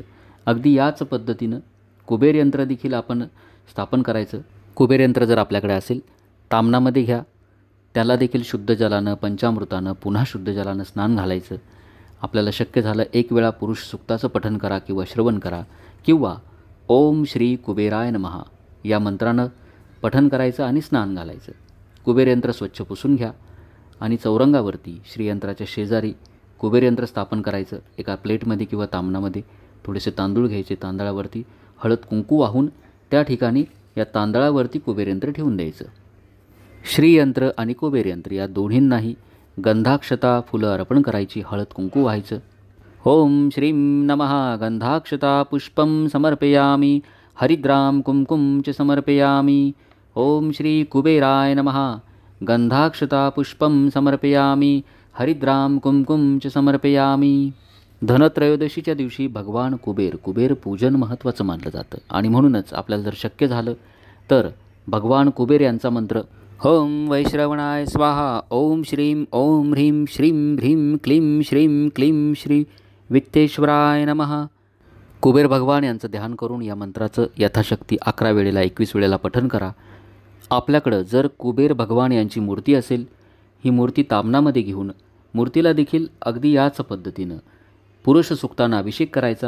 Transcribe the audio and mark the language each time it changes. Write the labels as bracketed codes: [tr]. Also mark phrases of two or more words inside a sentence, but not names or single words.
[mr] अगदी याच पद्धतीनं कुबेरयंत्र देखील आपण स्थापन करायचं. कुबेरयंत्र जर आपल्याकडे असेल तामणामध्ये घ्या. त्याला देखील शुद्ध जलानं पंचामृतानं पुन्हा शुद्ध जलानं स्नान घालायचं. आपल्याला शक्य झालं एक वेळा पुरुष सुक्ताचं पठण करा किंवा श्रवण करा किंवा [sa] ओम श्री कुबेराय नमः [mr] या मंत्रानं पठण करायचं आणि स्नान घालायचं. कुबेरयंत्र स्वच्छ पुसून घ्या आणि चौरंगावरती श्रीयंत्राच्या शेजारी कुबेरयंत्र स्थापन करायचं. एका प्लेटमध्ये किंवा तामणामध्ये थोडेसे तांदूळ घ्यायचे. तांदळावरती हळद कुंकू वाहून त्या ठिकाणी या तांदळावरती कुबेरयंत्र ठेवून द्यायचं. श्रीयंत्र आणि कुबेरयंत्र या दोन्हींनाही गंधाक्षता फुलं अर्पण करायची. हळद कुंकू व्हायचं. [sa] ओम श्रीं नमः गंधाक्षता पुष्पम समर्पयामी हरिद्राम कुंकुम च समर्पयामी. ओम श्री कुबेराय नमः गंधाक्षता पुष्पम समर्पयामी हरिद्राम कुंकुम च समर्पयामी. [mr] धनत्रयोदशीच्या दिवशी भगवान कुबेर पूजन महत्त्वाचं मानलं जातं आणि म्हणूनच आपल्याला जर शक्य झालं तर भगवान कुबेर यांचा मंत्र [sa] ओम वैश्रवणाय स्वाहा. ओम श्रीं ओम ह्रीं श्रीं ह्रीं क्लीं श्रीं क्लीं श्री वित्तेश्वराय नमः. [mr] कुबेर भगवान यांचं ध्यान करून या मंत्राचं यथाशक्ती 11 वेळेला 21 वेळेला पठण करा. आपल्याकडं जर कुबेर भगवान यांची मूर्ती असेल ही मूर्ती तामणामध्ये घेऊन मूर्तीला देखील अगदी याच पद्धतीनं पुरुष सुक्तानं अभिषेक करायचा.